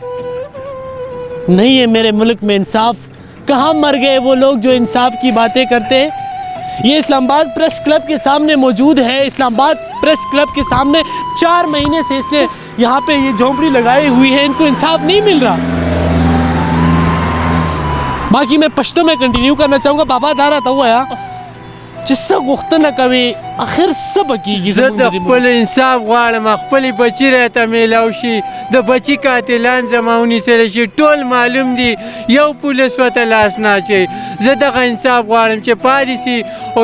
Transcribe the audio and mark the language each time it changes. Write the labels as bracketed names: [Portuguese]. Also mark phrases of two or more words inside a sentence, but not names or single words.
[Urdu] ہے میرے ملک میں انصاف کہاں مر گئے وہ لوگ جو انصاف کی باتیں کرتے ہیں یہ اسلام آباد پریس کلب کے سامنے موجود ہے اسلام آباد پریس کلب کے سامنے 4 مہینے سے اس نے یہاں پہ یہ جھونپڑی لگائی ہوئی ہے ان کو انصاف نہیں مل رہا باقی میں پشتو میں کنٹینیو کرنا چاہوں گا بابا دارا تو ہوا [Pashto] چې څه غوښتنه کوي اخر څه به کېږي زه د خپل انصاف غواړم خپلې بچي راته میلاو شي د بچي قاتلان زما ونیسلی شي ټول معلوم دي یو پولیس ورته لاس نه اچوي زه دغه انصاف غواړم چې پاتې سي او